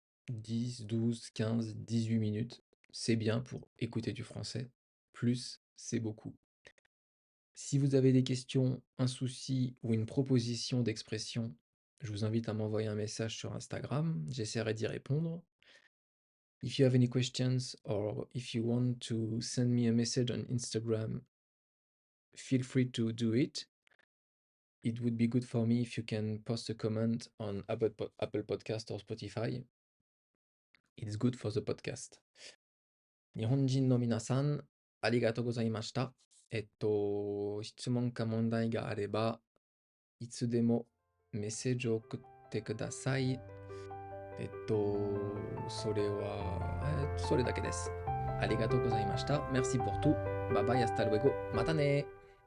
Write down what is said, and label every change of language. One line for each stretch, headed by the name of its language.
French: 10, 12, 15, 18 minutes. C'est bien pour écouter du français. Plus, c'est beaucoup. Si vous avez des questions, un souci ou une proposition d'expression, je vous invite à m'envoyer un message sur Instagram. J'essaierai d'y répondre.
English: If you have any questions or if you want to send me a message on Instagram, feel free to do it. It would be good for me if you can post a comment on Apple Podcast or Spotify. It's good for the podcast.
Japanese: 日本人の皆さん、ありがとうございました。質問か問題があれば、いつでもメッセージを送ってください。それは、それだけです。ありがとうございました。
French: Merci pour tout.
English: Bye bye,
Spanish: hasta luego.
Japanese: またね